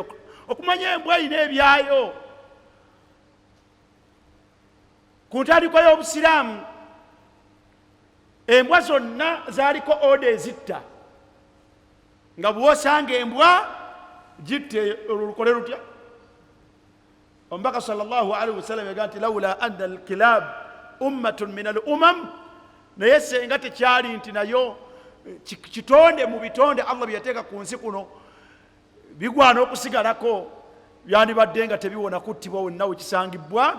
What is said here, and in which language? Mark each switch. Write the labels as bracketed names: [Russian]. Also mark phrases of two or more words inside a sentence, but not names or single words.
[Ganda] Okumanya embwa erina ebyayo. Ku ntandikwa y'obusiraamu embwa zonna zaaliko oda ezitta, nga bw'osanga embwa gitte olukole lutya. Omubaka [Arabic] صلى الله عليه وسلم [Ganda] yagaa nti [Arabic] لولا أن الكلاب أمة من الأمم, [Ganda] naye senga tekyali nti nayo kitonde mu bitonde Allah bye yateeka ku nsi kuno bigwana okusigalako, byandibadde nga tebiwona kuttibwa wonna wekisangibwa.